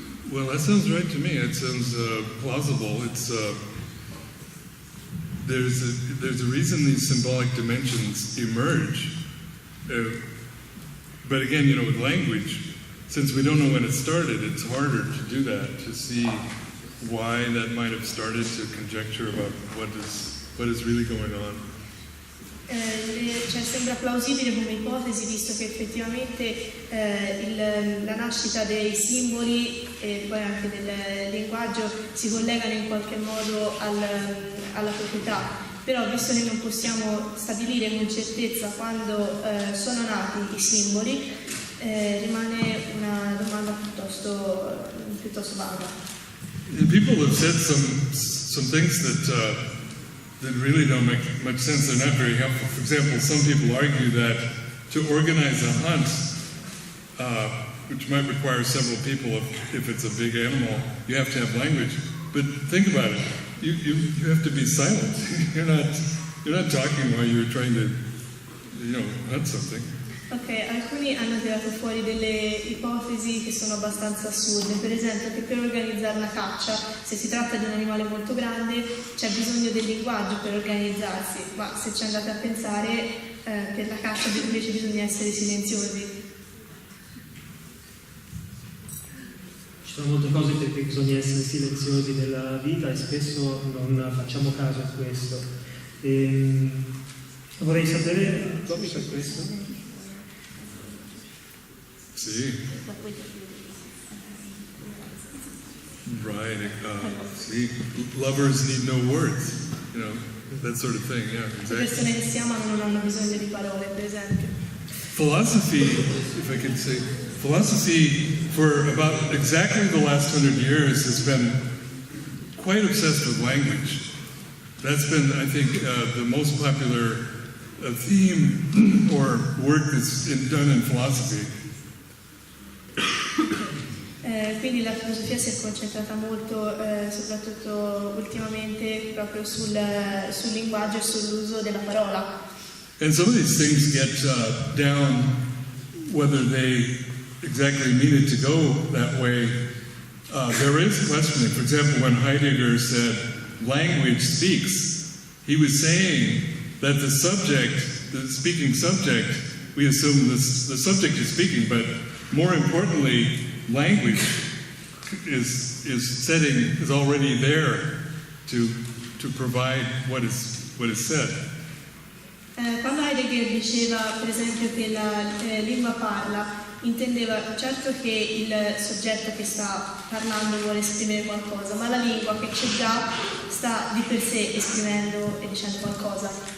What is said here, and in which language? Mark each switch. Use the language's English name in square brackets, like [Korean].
[English] Well, that sounds right to me. It sounds plausible. It's there's a reason these symbolic dimensions emerge. But again, with language, since we don't know when it started, it's harder to do that, to see why that might have started, to conjecture about what is really going on. [Italian] Sembra plausibile come ipotesi, visto che effettivamente la nascita dei simboli e poi anche del linguaggio si collegano in qualche modo alla proprietà. Però visto che non possiamo stabilire con certezza quando sono nati i simboli, rimane una domanda piuttosto vaga. [English] People have said some things that really don't make much sense. They're not very helpful. For example, some people argue that to organize a hunt, which might require several people if it's a big animal, you have to have language. But think about it. You have to be silent. You're not talking while you're trying to, hunt something. [Italian] Ok, alcuni hanno tirato fuori delle ipotesi che sono abbastanza assurde, per esempio che per organizzare una caccia, se si tratta di un animale molto grande, c'è bisogno del linguaggio per organizzarsi, ma se ci andate a pensare, per la caccia invece bisogna essere silenziosi. Ci sono molte cose per cui bisogna essere silenziosi nella vita e spesso non facciamo caso a questo. Vorrei sapere proprio per questo. [English] See? Right. See, lovers need no words. That sort of thing. Yeah, [Italian] Le persone che si amano non hanno bisogno di parole, per esempio. [English] Philosophy, if I could say, philosophy for about exactly the last 100 years has been quite obsessed with language. That's been, I think, the most popular theme or work that's done in philosophy. [Italian] Quindi la filosofia si è concentrata molto, soprattutto ultimamente, proprio sul linguaggio e sull'uso della parola. [English] And some of these things get down, whether they exactly mean it to go that way. There is questioning. For example, when Heidegger said, language speaks, he was saying that the speaking subject, we assume the subject is speaking, but more importantly, language is already there to provide what is said. [Italian] Quando Heidegger diceva per esempio che la lingua parla, intendeva certo che il soggetto che sta parlando vuole esprimere qualcosa, ma la lingua che c'è già sta di per sé esprimendo e dicendo qualcosa.